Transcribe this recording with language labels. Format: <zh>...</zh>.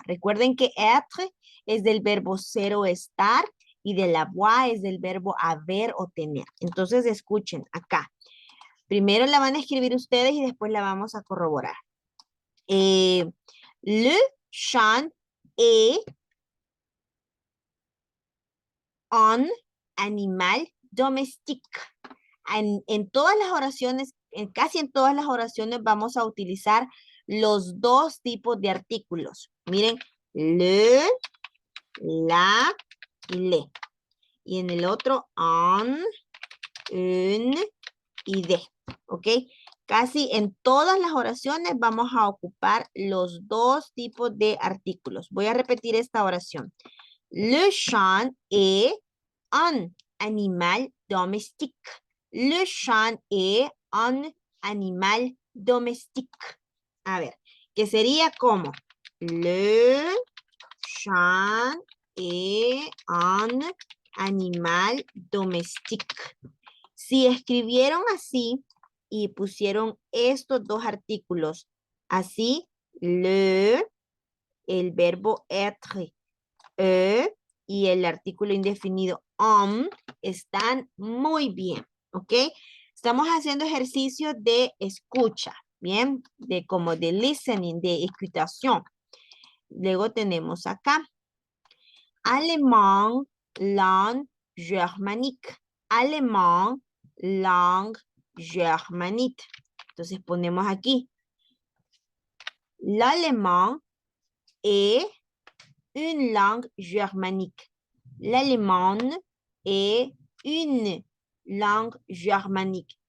<es>Recuerden que être es del verbo ser o estar y de la avoir es del verbo haber o tener. Entonces escuchen acá. Primero la van a escribir ustedes y después la vamos a corroborar.</es> <fr>Le chat est un animal domestique.</fr> <es>En todas las oraciones, casi en todas las oraciones vamos a utilizar los dos tipos de artículos. Miren, le, la y le. Y en el otro, un y de. ¿Ok? Casi en todas las oraciones vamos a ocupar los dos tipos de artículos. Voy a repetir esta oración.</es> <fr>Le chat est un animal domestique. Le chat est un animal domestique.</fr> <es>A ver, que sería como</es> <fr>le chat est un animal domestique.</fr> <es>Si escribieron así y pusieron estos dos artículos así, le, el verbo être, y el artículo indefinido están muy bien, ¿ok? Estamos haciendo ejercicio de escucha, ¿bien? De como de listening, de escuchación. Luego tenemos acá, alemán,</es> <fr>langue germanique. Alemán, langue germanique.</fr> <es>Entonces ponemos aquí,</es> <fr>l'allemand est une langue germanique. L'allemand est une langue germanique.</fr>